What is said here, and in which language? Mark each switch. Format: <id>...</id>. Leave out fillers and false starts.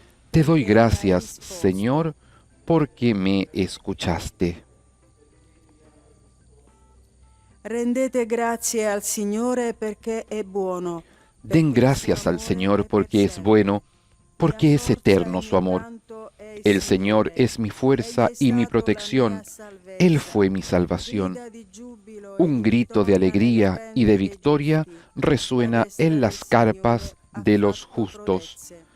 <es>Te doy gracias, Señor, porque me escuchaste.</es> <it>Rendete grazie al Signore perché è buono.</it> <es>Den gracias al Señor porque es bueno, porque es eterno su amor. El Señor es mi fuerza y mi protección. Él fue mi salvación. Un grito de alegría y de victoria resuena en las carpas de los justos.</es>